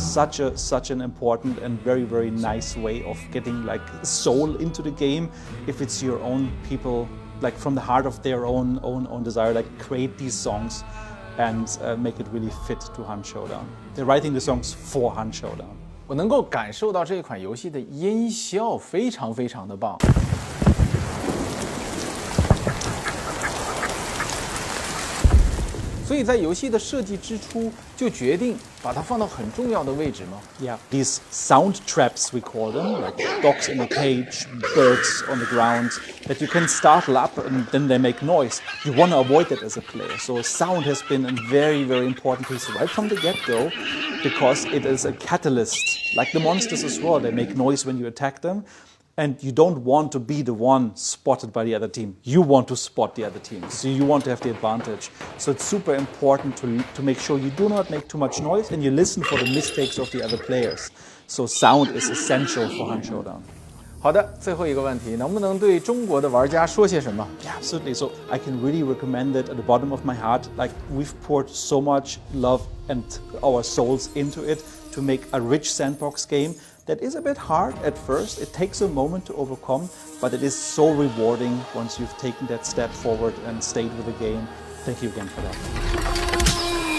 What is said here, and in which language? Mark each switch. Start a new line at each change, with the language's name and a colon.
English: such an important and very, very nice way of getting like soul into the game. If it's your own people, like from the heart of their own desire, like create these songs and make it really fit to Hunt Showdown. They're writing the songs for Hunt Showdown.
Chinese: 我能够感受到这款游戏的音效非常非常的棒。所以在游戏的设计之初就决定把它放到很重要的位置吗？
English: Yeah, these sound traps we call them, like dogs in a cage, birds on the ground, that you can startle up and then they make noise. You want to avoid that as a player. So sound has been a very, very important piece right from the get-go because it is a catalyst. Like the monsters as well, they make noise when you attack them. And you don't want to be the one spotted by the other team. You want to spot the other team. So you want to have the advantage. So it's super important to make sure you do not make too much noise and you listen for the mistakes of the other players. So sound is essential for Hunt Showdown.
Chinese: 好的，最后一个问题，能不能对中国的玩家说些什么？
English: Yeah, absolutely. So I can really recommend it at the bottom of my heart. Like we've poured so much love and our souls into it to make a rich sandbox game that is a bit hard at first. It takes a moment to overcome, but it is so rewarding once you've taken that step forward and stayed with the game. Thank you again for that.